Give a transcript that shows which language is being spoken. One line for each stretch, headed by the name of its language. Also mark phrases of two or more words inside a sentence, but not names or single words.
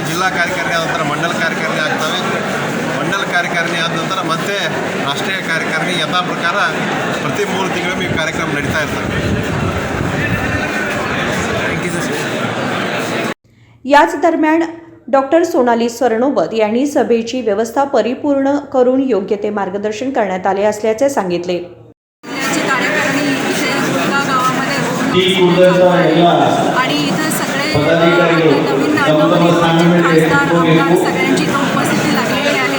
Kannada: ಜಿಲ್ಲಾ ಕಾರ್ಯಕಾರಿಣಿ ಆದ ನಂತರ ಮಂಡಲ ಕಾರ್ಯಕಾರಿಣಿ ಆಗ್ತವೆ। ಮಂಡಲ ಕಾರ್ಯಕಾರಿಣಿ ಆದ ನಂತರ ಮತ್ತೆ ರಾಷ್ಟ್ರೀಯ ಕಾರ್ಯಕಾರಿಣಿ ಯಥಾ ಪ್ರಕಾರ ಪ್ರತಿ 3 ತಿಂಗಳಿಗೊಮ್ಮೆ ಈ ಕಾರ್ಯಕ್ರಮ ನಡೀತಾ ಇರ್ತವೆ।
Marathi: याच दरम्यान डॉक्टर सोनाली सरनोबत यांनी सभेची व्यवस्था परिपूर्ण करून योग्य ते मार्गदर्शन करण्यात आले असल्याचे सांगितले। आणि इथं सगळे नवीन खासदार आमदार सगळ्यांची उपस्थिती लागलेली आहे।